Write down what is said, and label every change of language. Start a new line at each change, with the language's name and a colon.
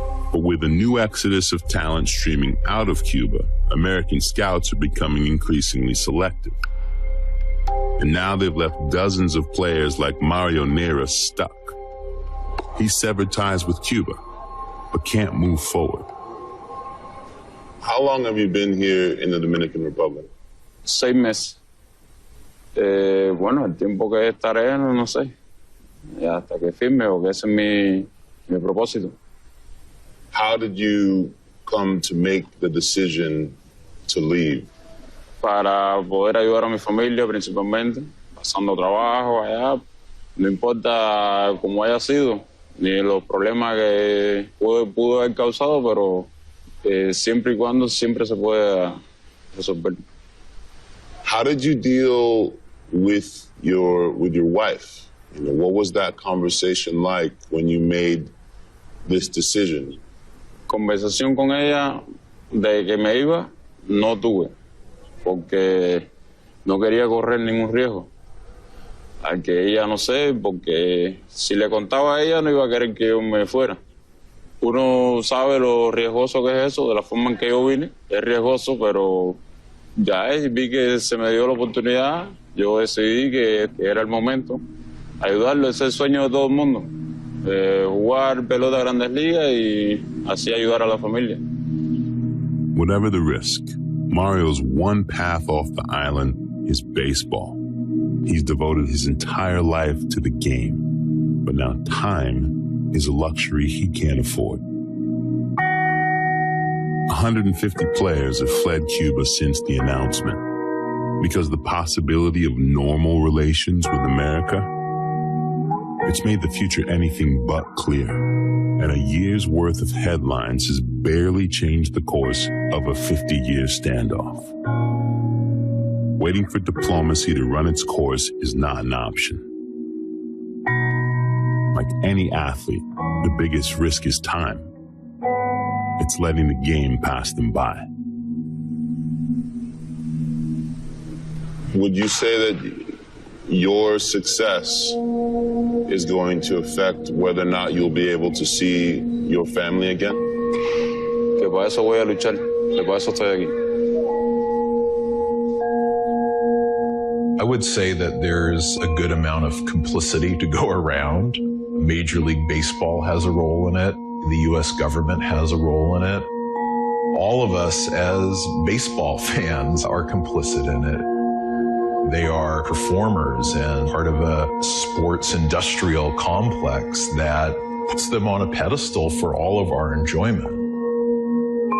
English: But with a new exodus of talent streaming out of Cuba, American scouts are becoming increasingly selective. And now they've left dozens of players like Mario Neira stuck. He severed ties with Cuba, but can't move forward. How long have you been here in the Dominican Republic?
Spanish: 6 meses. Bueno, el tiempo que estaré, no sé. Hasta que firme, porque ese es mi propósito.
English: How did you come to make the decision to leave?
Spanish: Para poder ayudar a mi familia principalmente, pasando trabajo allá, no importa cómo haya sido, ni los problemas que pudo haber causado, pero siempre y cuando siempre se puede resolver.
English: How did you deal with your wife? You know, what was that conversation like when you made this decision?
Spanish: Conversación con ella de que me iba, no tuve, porque no quería correr ningún riesgo. Al que ella no sé, porque si le contaba a ella no iba a querer que yo me fuera. Uno sabe lo riesgoso que es eso, de la forma en que yo vine, es riesgoso, pero ya vi que se me dio la oportunidad, yo decidí que era el momento, ayudarlo, ese es el sueño de todo el mundo, jugar pelota a Grandes Ligas y así ayudar a la familia.
English: Whatever the risk, Mario's one path off the island is baseball. He's devoted his entire life to the game, but now time is a luxury he can't afford. 150 players have fled Cuba since the announcement because the possibility of normal relations with America, it's made the future anything but clear. And a year's worth of headlines has barely changed the course of a 50-year standoff. Waiting for diplomacy to run its course is not an option. Like any athlete, the biggest risk is time. It's letting the game pass them by. Would you say that your success is going to affect whether or not you'll be able to see your family again?
Spanish: Que para eso voy a luchar, que para eso estoy aquí.
English: I would say that there's a good amount of complicity to go around. Major League Baseball has a role in it. The U.S. government has a role in it. All of us as baseball fans are complicit in it. They are performers and part of a sports industrial complex that puts them on a pedestal for all of our enjoyment.